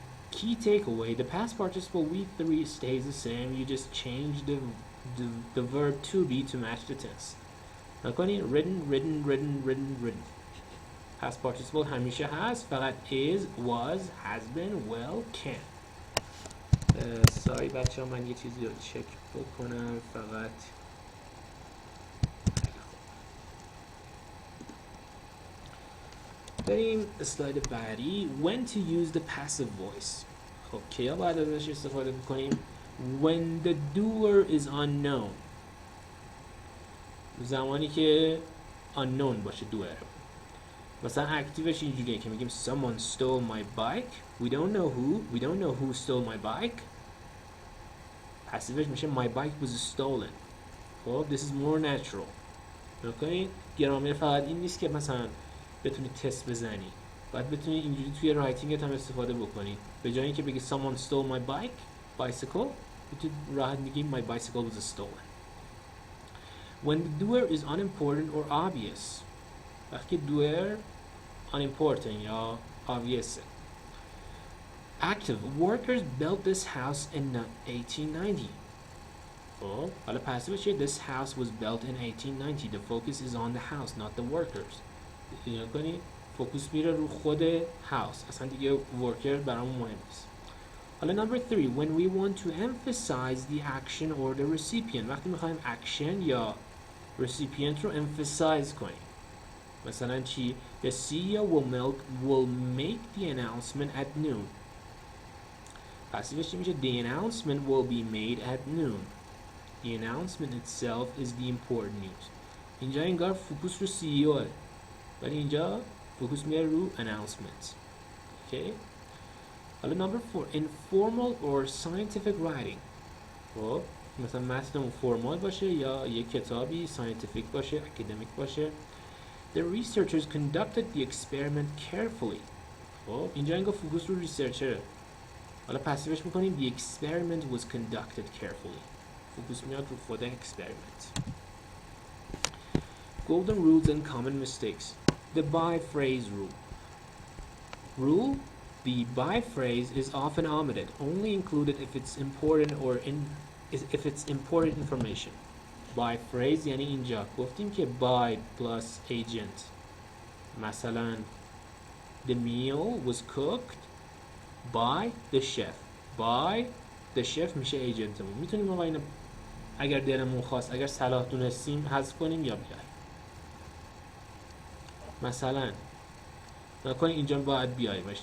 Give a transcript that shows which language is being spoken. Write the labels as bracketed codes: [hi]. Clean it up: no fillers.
[en] Key takeaway, the past participle we3 stays the same. You just change the verb to be to match the tense. نکنین written. Past participle [fa] همیشه هست، فقط [en] is, was, has been, will, can. [fa] ساری بچه ها من یه چیزی رو چک بکنم فقط. بریم اسلاید بعدی. [en] When to use the passive voice. [fa] خب کیا باید ازش استفاده بکنیم؟ [en] When the doer is unknown. [fa] زمانی که unknown باشه doer. مثلا اکتیوش اینجوریه که میگیم [en] someone stole my bike. We don't know who stole my bike. [fa] پسیوش میشه [en] my bike was stolen. خب this is more natural. [fa] نکنید گرامر فقط این نیست که مثلا بتونی تست بزنی، باید بتونی اینجوری توی رایتینگت هم استفاده بکنی. به جای اینکه بگی [en] someone stole my bicycle [fa] بتونی راحت بگی [en] my bicycle was stolen. When the doer is unimportant or obvious. [fa] وقتی [en] doer unimportant یا obvious. Active. Workers built this house in 1890. [fa] خب حالا پسیو چیه؟ [en] This house was built in 1890. The focus is on the house, not the workers. [fa] اینا کنی فوکوس میره رو خود house، اصلا دیگه worker برامون مهم نیست. [en] حالا number 3. When we want to emphasize the action or the recipient. [fa] وقتی میخوایم action یا recipient رو emphasize کنیم. مثلا چی؟ [en] The CEO will make the announcement at noon. [fa] پسیوش چی میشه؟ [en] The announcement will be made at noon. The announcement itself is the important news. [fa] اینجا انگار فوکوس رو CEO ولی اینجا فوکوس میره رو announcement. [en] Okay. [fa] حالا number 4. [en] Informal or scientific writing. [fa] خب مثلا متن فرمال باشه یا یک کتابی scientific باشه academic باشه. [en] The researchers conducted the experiment carefully. [fa] خب اینجا انگار فوکوس رو ریسرچره. حالا پسیوش میکنیم [en] the experiment was conducted carefully. [fa] فوکوس میاد رو خود experiment. [en] Golden rules and common mistakes. The by phrase rule. Rule: the by phrase is often omitted, only included if it's important or if it's important information. By phrase [fa] یعنی اینجا گفتیم که [en] by plus agent. مثلا the meal was cooked by the chef. By the chef میشه agentمون. [fa] میتونیم آقا اینو اگر دلمون خواست، اگر صلاح دونستیم حذف کنیم یا بیاریم. مثلا نکنید اینجا باید بیاییم.